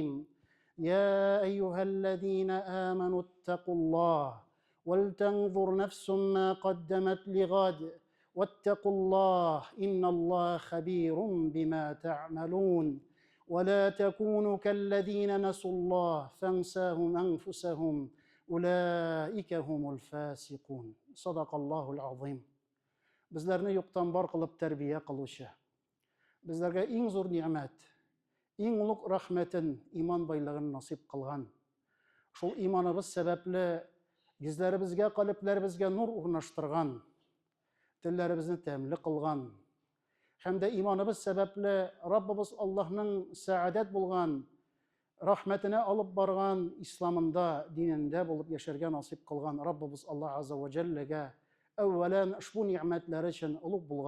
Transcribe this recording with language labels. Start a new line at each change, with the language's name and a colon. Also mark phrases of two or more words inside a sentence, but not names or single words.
Arabic: يا أيها الذين آمنوا اتقوا الله ولتنظر نفس ما قدمت لغد واتقوا الله إن الله خبير بما تعملون. ولا تكونوا كالذين نسوا الله فانساهم أنفسهم أولئك هم الفاسقون. صدق الله العظيم.
Uzbek: Bizlarni yo'qdan bor qilib tarbiya qiluvchi, bizlarga eng zo'r ne'mat, eng ulug' rahmatin, iymon boylig'ini nasib qilgan, shu iymonimiz sababli yuzlarimizga, qalblarimizga nur o'rnashtirgan, tillarimizni ta'mli qilgan, hamda iymonimiz sababli Rabbimiz Allohning saadat bo'lgan rahmatini olib borgan islomida, dinida bo'lib yasharga nasib qilgan Rabbimiz Alloh azza va jallaga avvalan ushbu ne'matlari uchun ulug'